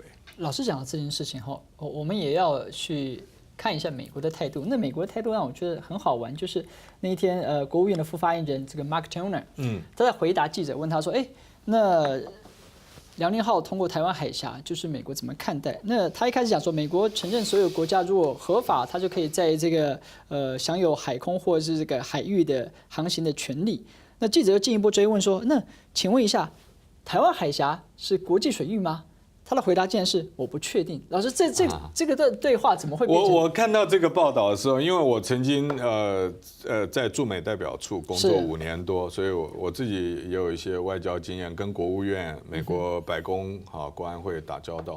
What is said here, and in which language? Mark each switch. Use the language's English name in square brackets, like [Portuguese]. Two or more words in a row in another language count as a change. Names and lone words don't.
[Chinese] 老師講到這件事情後，我們也要去看一下美國的態度。那美國的態度讓我覺得很好玩，就是那一天國務院的副發言人這個 Mark Toner，他在回答記者問他說：“那遼寧號通過台灣海峽，就是美國怎麼看待？” 那他一開始講說，美國承認所有國家如果合法，他就可以在這個享有海空或者是這個海域的航行的權利。那記者又進一步追問說：“那請問一下，台灣海峽是國際水域嗎？他的回答竟然是我不确定。老师，这个的对话怎么会变成？我看到这个报道的时候，因为我曾经在驻美代表处工作5年多，所以我自己也有一些外交经验，跟国务院、美国白宫、国安会打交道。